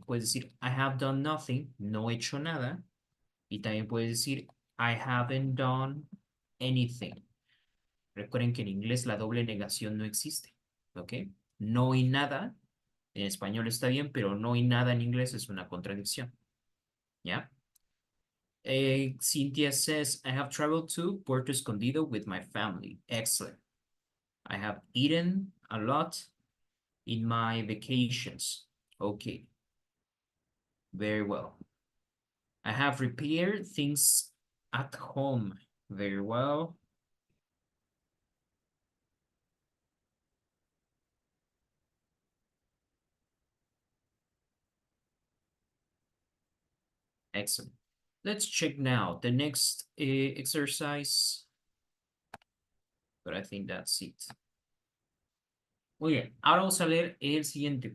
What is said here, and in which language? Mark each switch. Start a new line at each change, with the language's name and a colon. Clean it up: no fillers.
Spanish: Puedes decir
English: I have done nothing.
Spanish: No he hecho nada. Y también puedes decir
English: I haven't done anything.
Spanish: Recuerden que en inglés la doble negación no existe. ¿Ok? No y nada. En español está bien, pero no y nada en inglés es una contradicción. ¿Ya?
English: Cynthia says, I have traveled to Puerto Escondido with my family. Excellent. I have eaten a lot in my vacations. Okay. Very well. I have repaired things at home. Very well. Excellent. Let's check now the next exercise. But I think that's it.
Spanish: Muy bien, ahora vamos a leer el siguiente.